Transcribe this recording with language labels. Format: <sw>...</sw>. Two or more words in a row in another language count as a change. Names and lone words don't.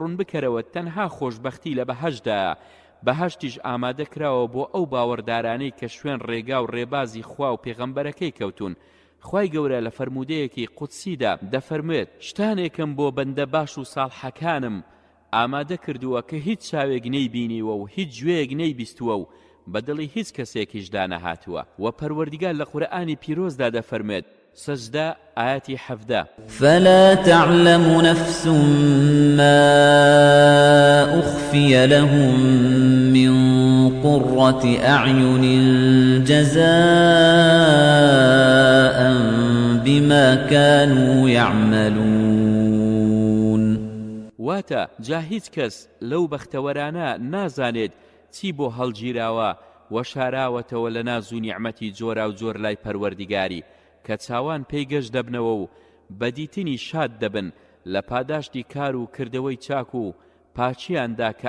<ckb>ڕوون بکەرەوە تەنها خۆشبەختی لە بەهەشتدایە بەهەشتیش ئامادەکراوە بۆ ئەو باوەڕدارانەی کە شوێن ڕێگا و ڕێبازی خوا و پێغەمبەرەکەی کەوتون خوای گەورە لە فەرموودەیەکی قودسیدا دەفەرمێت شتانێکم بۆ بەندە باش و ساڵحەکانم ئامادە کردووە کە هیچ چاوێک نەیبینیوە و هیچ گوێیەک نەیبیستووە و بەدڵی هیچ کەسێکیشدا نەهاتووە و پەروەردیگار لە قورئانی پیرۆزدا دەفەرمێت سەجدە ئاەتی 17</ckb> <ar>فلا تعلم نفس ما أخفي لهم من قرة أعين جزاء بما كانوا يعملون</ar> <ckb>واتە جا هیچ کەس لەو بەختەوەرانە نازانێت چی بۆ هەڵگیراوە و شاراوەتەوە لە ناز و نیعمەتی جۆرا و جۆر لای پەروەردیگاری کە چاوان پێی گەشت دەبنەوە و بەدیتنی شاد دەبن لە پاداشتی کار و کردەوەی چاک و پاچیاندا کە</ckb>